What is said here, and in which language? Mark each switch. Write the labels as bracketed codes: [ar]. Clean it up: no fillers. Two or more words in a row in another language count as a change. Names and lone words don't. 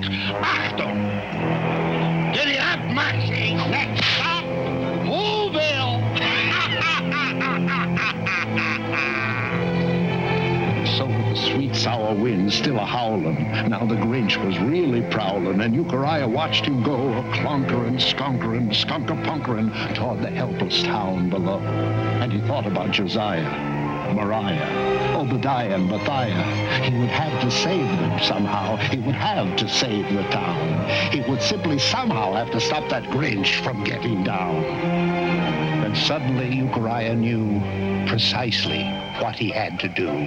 [en] Achtung! Giddy up, Maxie! Next stop, Whoville! So with the sweet sour wind still a-howlin', now the Grinch was really prowlin', and Euchariah watched him go a-clunkerin', skunkerin', skunker-punkerin' toward the helpless town below. And he thought about Josiah, Mariah, Obadiah, and Matthiah. He would have to save them somehow. He would have to save the town. He would simply somehow have to stop that Grinch from getting down. And suddenly Euchariah knew precisely what he had to do.